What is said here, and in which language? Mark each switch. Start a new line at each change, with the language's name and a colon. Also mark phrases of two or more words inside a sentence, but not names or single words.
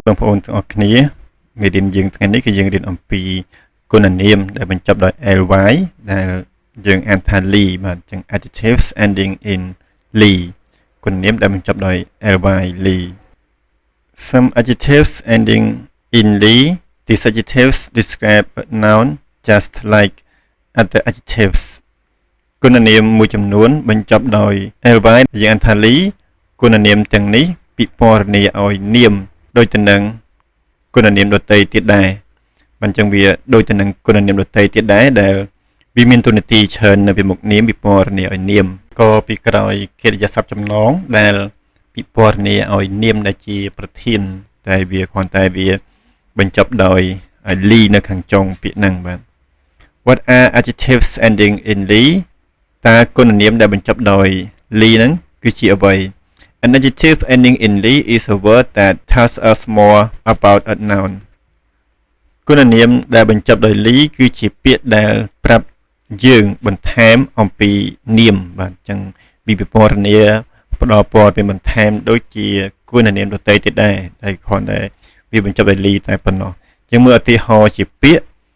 Khmer: បងប្អូនទាំងអស់គ្នាមេរៀនយើងថ្ងៃនេះគឺយើងរៀនអំពីគុណនាមដែលបញ្ចប់ដោយ ly ដែលយើងអានថា ly បាទអញ្ចឹង
English: adjectives ending in ly
Khmer: គុណនាមដែលបញ្ចប់ដោយ ly ly
English: some adjectives ending in ly these adjectives describe a noun just like other adjectives
Khmer: គុណនាម មួយចំនួនបញ្ចប់ដោយ ly យើងអានថា ly គុណនាមទាំងនេះពិពណ៌នាឲ្យនាមដូចទៅនឹងគុណនាមដទៃទៀតដែរអញ្ចឹងវាដូចទៅនឹងគុណនាមដទៃទៀតដែរដែលវាមាន តួនាទីច្រើននៅពីមុខនាមពិពណ៌នាឲ្យនាមក៏ពីក្រោយកិរិយាសព្ទចំណងដែលពិពណ៌នាឲ្យនាមដែលជាប្រធានតែ វាគ្រាន់តែវាបញ្ចប់ដោយ ly នៅខាងចុងពាក្យហ្នឹងបាទ
English: What are adjectives ending in ly
Khmer: តើគុណនាមដែលបញ្ចប់ ដោយ ly ហ្នឹងគឺជាអ្វី
English: An adjective ending in ly is a word that tells us more about a noun
Khmer: គុណនាមដែលបញ្ចប់ដោយ ly គឺជាពាក្យដែលប្រាប់យើងបន្ថែមអំពីនាមបាទអញ្ចឹងវិពណ៌នាផ្ដល់ព័ត៌មានបន្ថែមដូចជាគុណនាមដទៃទៀតដែរដែលគ្រាន់តែវាបញ្ចប់ដោយ ly តែប៉ុណ្ណោះអញ្ចឹងមើលឧទាហរណ៍ជាពាក្យ